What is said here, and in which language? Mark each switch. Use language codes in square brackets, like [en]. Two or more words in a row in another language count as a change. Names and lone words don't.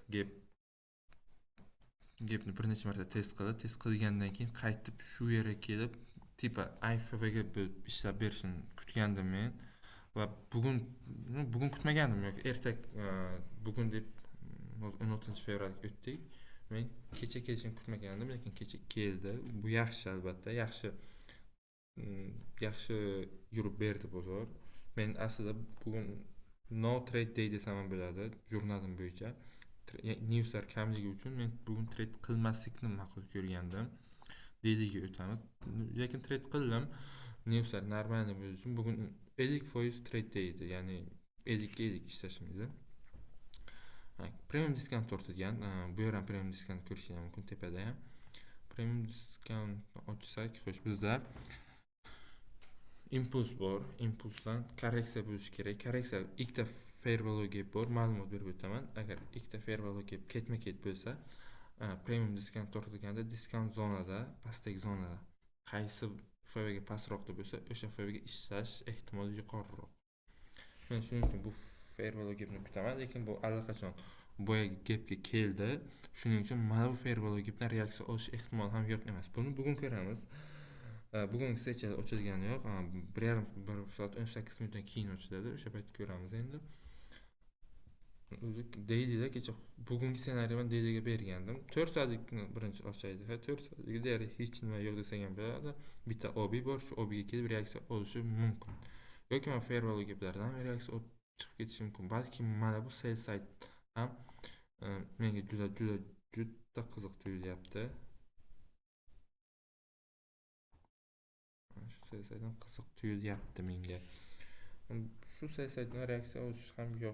[uz] Gapni bir necha marta test qilgandan keyin qaytib shu yerga kelib tipa IFV ga ishlab berishini kutgandim men va bugun kutmagandim yoki ertak bugun deb 16-fevralga o'tdik. Men kecha kelishini kutmagandim, lekin kecha keldi. Bu yaxshi, albatta, yaxshi yurib berdi bozor. Men aslida bugun [en] no trade day [uz] desam ham bo'ladi, jurnalim bo'yicha. Newslar kamligi uchun men bugun trade qilmaslikni ma'qul ko'rgandim. Dayliga o'tamiz. Lekin trade qildim. Newslar normalniy bo'lishi uchun bugun 50% [en] trade day [uz] edi, ya'ni 50 ga 50 ishlashim edi. [en] Premium discount [uz] tortilgan. Bu yer ham [en] premium discount [uz] ko'rishingiz mumkin tepada ham. [en] Premium discount [uz] ochsak, xo'sh, bizda impuls bor. Impulsdan korreksiya bo'lishi kerak. Korreksiya ikkita [en] fair value gap [uz] bor. Ma'lumot berib o'taman. Agar ikkita [en] fair value gap [uz] ketma-ket bo'lsa, [en] premium discount [uz] tortilganda discount zonada, pastdagi zonada qaysi FV ga pastroqda bo'lsa, o'sha FV ga ishlash ehtimoli yuqoriroq. Men shuning uchun bu [en] fair value gapni [uz] kutaman, lekin bu allaqachon boyagi gapga keldi. Shuning uchun mana bu [en] fair value gapdan [uz] reaksiya olish ehtimoli ham yo'q emas. Buni bugun ko'ramiz. Bugungi sessiya ochilgani yo'q. 1 soat 18 minutdan keyin ochiladi. O'sha paytda ko'ramiz endi. O'zi dayliga kecha bugungi ssenariyni dayliga bergandim. 4 soatlikni birinchi ochaydi. 4 soatlikda deyarli hech nima yo'q desam ham bo'ladi. Bitta OB bor, shu OB ga kelib reaksiya olishi mumkin. Yoki men [en] fair value gaplardan [uz] reaksiya chiqib ketishi mumkin. Balki mana bu [en] sell side [uz] ham menga juda qiziq tuyulyapti. [en] Sell side'dan [uz] qiziq tuyulyapti menga. Shu [en] sell side'dan [uz] reaksiya olish ham yo'q.